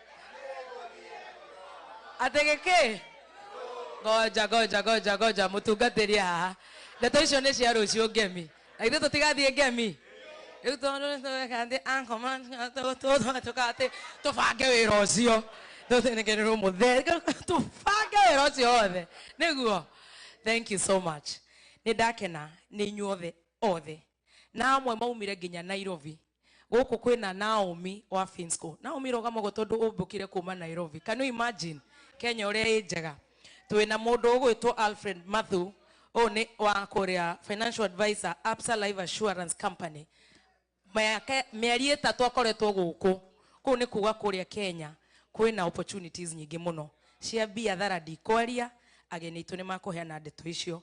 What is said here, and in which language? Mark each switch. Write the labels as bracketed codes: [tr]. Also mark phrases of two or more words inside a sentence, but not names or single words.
[ki] geke goja mutungatiri haha ndeto icio ni cia rucio ngemi na ithu tutigathie ngemi riu tondu ankoma tukate tubange wira ucio tutenekererwo muthe tubange wira ucio othe niguo. [en] Thank you so much. [ki] Ni ndakena ni inyuothe othe na amwe maumire nginya Nairobi guku kwina Naomi wa Finsco. Naomi rogamo tondu umbukire kuma Nairobi. [en] Can you imagine [ki] Kenya uria ijega twina mundu ugwitwo Alfred Mathu ni wa kuria [en] financial advisor [ki] Absa Life Assurance Company mieri itatu akoretwo guku ku ni kuga kuria Kenya kwina opportunities nyingi muno cia biathara ndikwaria ageni itu ni makuheana ndeto icio